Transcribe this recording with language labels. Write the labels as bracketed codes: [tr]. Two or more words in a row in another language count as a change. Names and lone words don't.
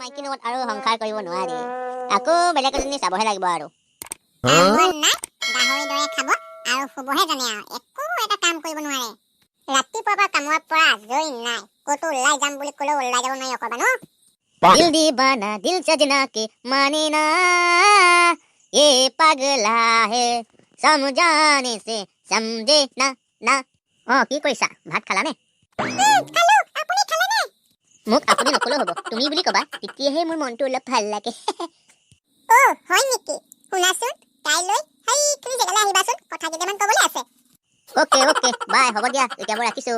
[as] লগত আৰু সংসাৰ কৰিব নোৱাৰি আকৌ বেলেগ এজনী চাবহে লাগিব আৰু গাহৰি দৰে খাব আৰু শুবহে জানে আৰু একো এটা কাম কৰিব নোৱাৰে ৰাতিপুৱাৰ পৰা কামৰ পৰা আজৰি নাই ক'তো ওলাই যাম বুলি ক'লেও ওলাই যাব নোৱাৰি অকবা ন [hi] दिल दीवाना दिल सजना के माने ना ये पगला है समझाने से समझे ना ना [as] কি কৈছা ভাত খালা নে খালো আপুনি খালে নে মোক আপুনি নকলেও হ'ব তুমি বুলি কবা তেতিয়াহে মোৰ মনটো অলপ ভাল লাগে অ হয় নেকি শুনাচোন কাইলৈ হেই তুমি জেগালৈ আহিবাচোন কথা কেইটামান ক'বলৈ আছে [en] okay bye [as] হ'ব দিয়া এতিয়া মই ৰাখিছো